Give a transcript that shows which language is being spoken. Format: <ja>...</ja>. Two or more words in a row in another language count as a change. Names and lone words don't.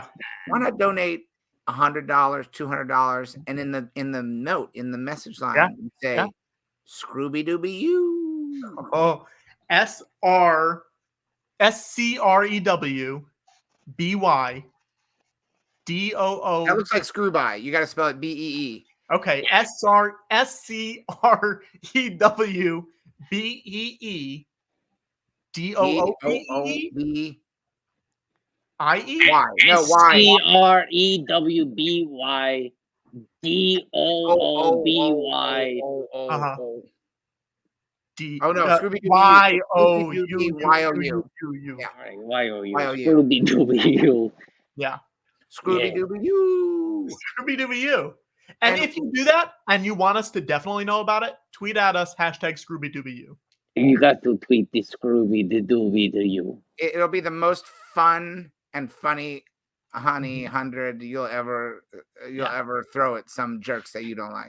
<en>Why not donate $100, $200, and in the note, in the message line, say, Scrooby Dooby you. Oh, SCREWBY D-O-O. That looks like Screwby. You got to spell it B-E-E. Okay, S-C-R-E-W-B-E-E. D-O-O-B-E-E? I-E? Y. No, Y. S-C-R-E-W-B-Y D-O-O-B-Y. Oh no, Scooby Doo. Y-O-U-U-U. Yeah, Y-O-U. Y-O-U. Scooby Dooby-Doo. Yeah. Scooby Dooby-Doo. Scooby Dooby-Doo. And if you do that and you want us to definitely know about it, tweet at us Scooby Dooby-Doo. You got to tweet the Scooby Dooby-Doo. It'll be the most fun and funny honey 100 you'll ever throw at some jerks that you don't like.</en>